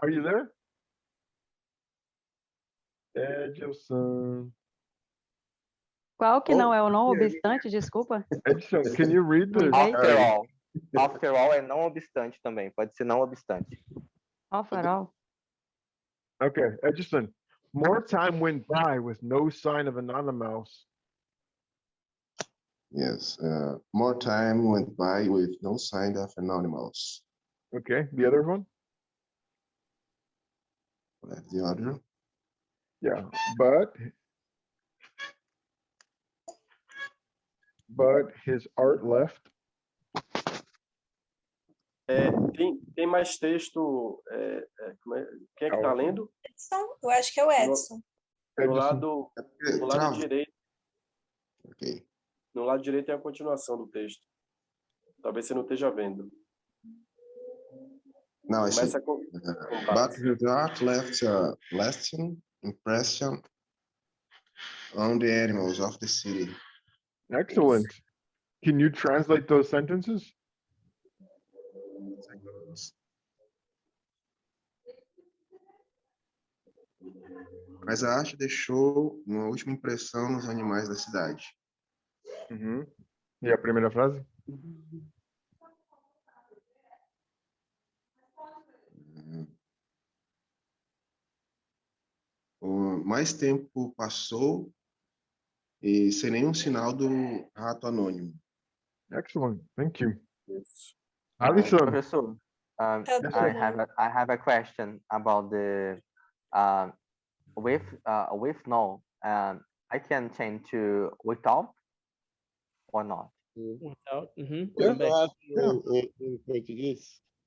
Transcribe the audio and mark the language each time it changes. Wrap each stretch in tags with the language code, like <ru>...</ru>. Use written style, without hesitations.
<en>Are you there? Edilson.</en> <pt>Qual que não é o não obstante, desculpa?</pt> <en>Edson, can you read this? After all. After all</en> <pt>é não obstante também. Pode ser não obstante.</pt> <en>After all. Okay, Edison. More time went by with no sign of Anonymous. Yes, more time went by with no sign of Anonymous. Okay, the other one? The other? Yeah, but his art left.</en> <pt>Tem mais texto. Quem é que está lendo? Edson? Eu acho que é o Edson. No lado direito. Ok. No lado direito tem a continuação do texto. Talvez você não esteja vendo.</pt> <en>Now I see.</en> <pt>Começa com</pt> <en>But his art left a lasting impression on the animals of the city. Excellent. Can you translate those sentences?</en> <pt>mas a arte deixou uma última impressão nos animais da cidade. E a primeira frase? Mais tempo passou e sem nenhum sinal do rato anônimo.</pt> <en>Excellent, thank you. Professor, Alisson. I have a question about the with no. I can change to without or not. Without.</en> <pt>Eu acho em português.</pt>